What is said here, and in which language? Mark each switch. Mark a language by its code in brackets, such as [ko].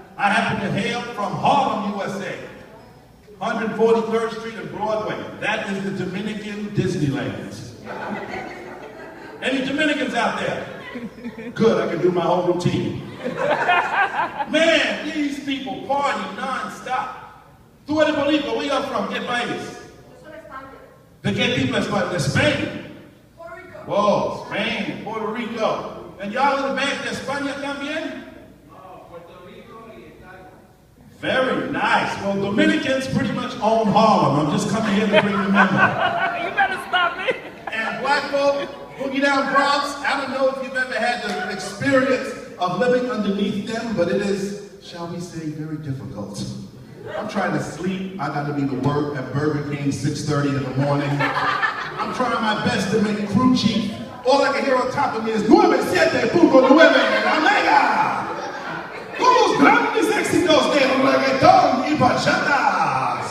[en] I happen to hail from Harlem, USA. 143rd Street and Broadway. That is the Dominican Disneyland. Any Dominicans out there? Good, I can do my whole routine. Man, these people party non-stop. [es] ¿Tú eres Bolívar? [en] Where y'all from? [es] ¿Qué país? ¿De qué tipo es España? ¿De Spain? Puerto Rico. [en] Whoa, Spain, Puerto Rico. And y'all in the back [es] de España también? Puerto Rico y Italia. [en] Very nice. Well, Dominicans pretty much own Harlem. I'm just coming here to bring the memo. You better stop me. And black folk, Boogie Down Bronx, I don't know if you've ever had the experience of living underneath them, but it is, shall we say, very difficult. I'm trying to sleep. I got to be to work at Burger King 6:30 in the morning. I'm trying my best to make crew chief. All I can hear on top of me is 97.9 Omega. [es] Con los grandes éxitos del reggaetón y bachata.